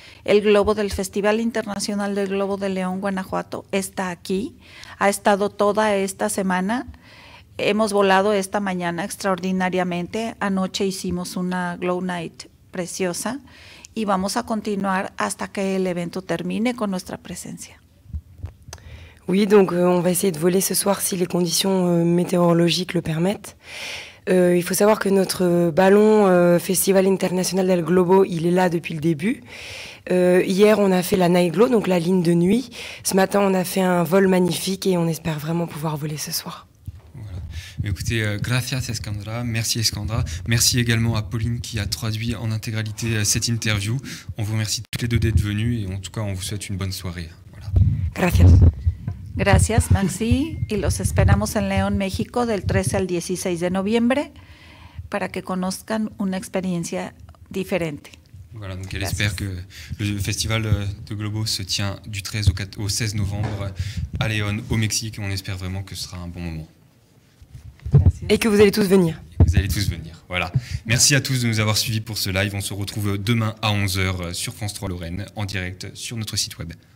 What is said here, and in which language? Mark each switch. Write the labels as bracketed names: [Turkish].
[Spanish] El globo del Festival Internacional del Globo de León, Guanajuato, está aquí. Ha estado toda esta semana. Hemos volado esta mañana extraordinariamente. Anoche hicimos una Glow Night preciosa y vamos a continuar hasta que el evento termine con nuestra presencia. [French] Oui, donc on va essayer de voler ce soir si les conditions météorologiques le permettent. Il faut savoir que notre ballon Festival International del Globo, il est là depuis le début. Hier, on a fait la Night Glow, donc la ligne de nuit. Ce matin, on a fait un vol magnifique et on espère vraiment pouvoir voler ce soir. Voilà. Écoutez, gracias Skandra, merci Skandra. Merci également à Pauline qui a traduit en intégralité cette interview. On vous remercie toutes les deux d'être venues et en tout cas, on vous souhaite une bonne soirée. Voilà. [Spanish] Gracias. Gracias, Maxi, y los esperamos en León, México, del 13 al 16 de noviembre, para que conozcan una experiencia diferente. [French] Voilà, donc elle espère que le festival de Globo se tient du 13 au 16 novembre à Léon, au Mexique, et on espère vraiment que ce sera un bon moment. [Spanish] Gracias. [French] Et que vous allez tous venir. Vous allez tous venir, voilà. Merci à tous de nous avoir suivis pour ce live. On se retrouve demain à 11h sur France 3 Lorraine, en direct sur notre site web.